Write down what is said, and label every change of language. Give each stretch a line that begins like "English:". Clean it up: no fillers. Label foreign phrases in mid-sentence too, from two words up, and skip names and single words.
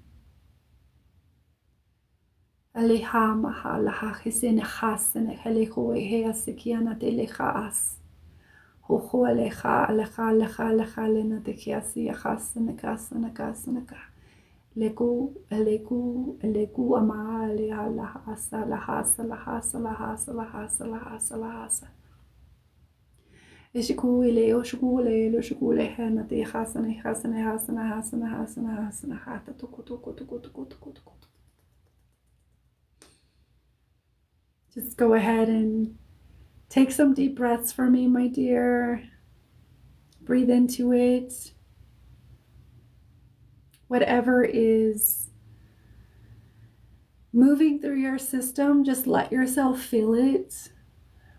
English: Aleha maha laha chisene chasene helecho ehea sikiana te lecha as. Hoho aleha aleha aleha aleha lena te kiasi achasene kasene kasene ka. Leku eleku eleku ama aleha lahasa lahasa lahasa lahasa lahasa lahasa lahasa. Ishikule oshikule loshikule hena te hasane hasane hasane hasane hasane hasane hata tuku tuku tuku tuku tuku tuku. Just go ahead and take some deep breaths for me, my dear. Breathe into it. Whatever is moving through your system, just let yourself feel it.